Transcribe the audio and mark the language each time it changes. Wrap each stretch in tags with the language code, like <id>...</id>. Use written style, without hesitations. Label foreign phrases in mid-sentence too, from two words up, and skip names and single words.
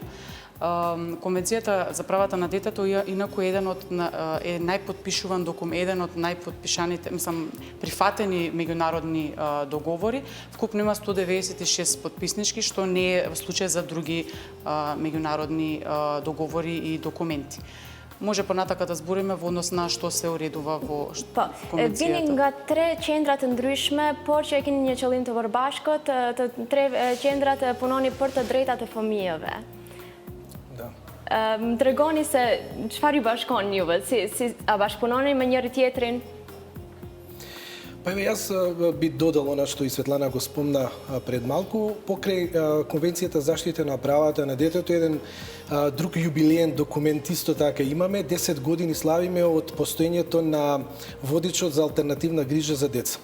<mk>Конвенцијата за правата на детето инаку е најпотпишуван документ, еден од најпотпишаните, прифатени меѓународни договори. Вкупно има 196 потписнички, што не е случај за други меѓународни договори и документи. Може понатака да збориме во однос на што се уредува во конвенцијата.</mk> <sq>Vini nga 3 qendra të ndryshme, por që e keni një qëllim të përbashkët, të 3 qendrat punoni për të drejtat e fëmijëve. Më tregoni se çfarë ju bashkon juve, a bashkëpunoni me njëri tjetrin?</sq> <mk>Па еве јас би додал она што и Светлана го спомна пред малку, покрај Конвенцијата за заштита на правата на детето, еден друг јубилеен документ исто така имаме. 10 години славиме од постоењето на водичот за алтернативна грижа за деца.</mk>